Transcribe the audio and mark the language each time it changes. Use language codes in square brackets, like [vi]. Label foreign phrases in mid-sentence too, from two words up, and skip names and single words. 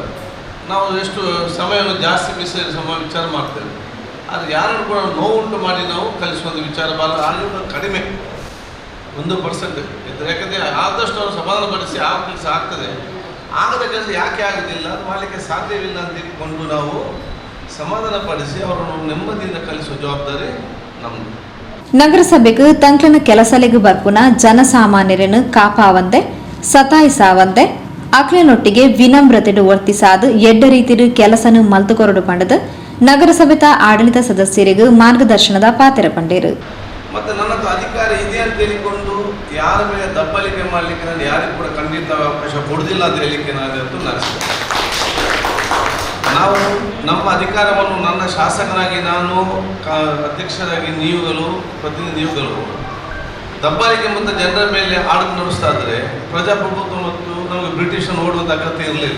[kn] ನಾವು ಎಷ್ಟು ಸಮಯವನ್ನು ಜಾಸ್ತಿ ವಿಚಾರ ಮಾಡ್ತೇವೆ, ಆದರೆ ಯಾರನ್ನು ಕೂಡ ನೋವುಂಟು ಮಾಡಿ ನಾವು ಕಲಿಸುವಂಥ ವಿಚಾರ ಆಗಲಿಲ್ಲ, ಕಡಿಮೆ 1% ಇದ್ದರೆ. ಯಾಕಂದರೆ ಆದಷ್ಟು ಅವರು ಸಮಾಧಾನಪಡಿಸಿ ಆ ಕೆಲಸ ಆಗ್ತದೆ. ಆಗದ ಕೆಲಸ ಯಾಕೆ ಆಗೋದಿಲ್ಲ, ಅದು ಮಾಡಲಿಕ್ಕೆ ಸಾಧ್ಯವಿಲ್ಲ ಅಂತ ತಿಳ್ಕೊಂಡು ನಾವು ಸಮಾಧಾನಪಡಿಸಿ ಅವರನ್ನು ನೆಮ್ಮದಿಯಿಂದ ಕಲಿಸುವ ಜವಾಬ್ದಾರಿ ನಮ್ಮದು. [tcy] ನಗರಸಭೆಗೆ ತಂಕ್ಲನ ಕೆಲಸಲೆಗೆ ಬರ್ಪುನ ಜನಸಾಮಾನ್ಯರನ್ನು ಕಾಪಾವಂದೆ ಸತಾಯಿಸಾವಂದೆ ಅಕ್ಲನೊಟ್ಟಿಗೆ ವಿನಮ್ರತೆಡು ವರ್ತಿಸಾದು ಎಡ್ಡ ರೀತಿಯ ಕೆಲಸನು ಮಲ್ತುಕೊರಡು ಪಂಡದು ನಗರಸಭೆತ ಆಡಳಿತ ಸದಸ್ಯರಿಗೂ ಮಾರ್ಗದರ್ಶನದ ಪಾತ್ರ ಪಂಡೇರು. [kn] ಮತ್ತು ನನ್ನ ಅಧಿಕಾರ ಇದೆ ಅಂತ ಹೇಳಿಕೊಂಡು ಯಾರ ಮೇಲೆ ದಬ್ಬಲಿಕೆ ಮಾಡಲಿಕ್ಕೆ ನಾನು ಯಾರಿಗೂ ಕೂಡ ಖಂಡಿತ ಅವಕಾಶ ಕೊಡುವುದಿಲ್ಲ ಅಂತ ಹೇಳಲಿಕ್ಕೆ ನಾನು ನಡೆಸ್ತೇನೆ. ನಾವು ನಮ್ಮ ಅಧಿಕಾರವನ್ನು ನನ್ನ ಶಾಸಕನಾಗಿ ನಾನು ಅಧ್ಯಕ್ಷರಾಗಿ ನೀವುಗಳು ಪ್ರತಿನಿಧಿಗಳು ದಬ್ಬಾಳಿಕೆ ಮತ್ತು ಜನರ ಮೇಲೆ ಆಡಳಿತ ನಡೆಸ್ತಾ ಇದ್ದರೆ ಪ್ರಜಾಪ್ರಭುತ್ವ ಮತ್ತು ನಮಗೆ ಬ್ರಿಟಿಷನ್ನು ಓಡುವಂಥ ಅಗತ್ಯ ಇರಲಿಲ್ಲ.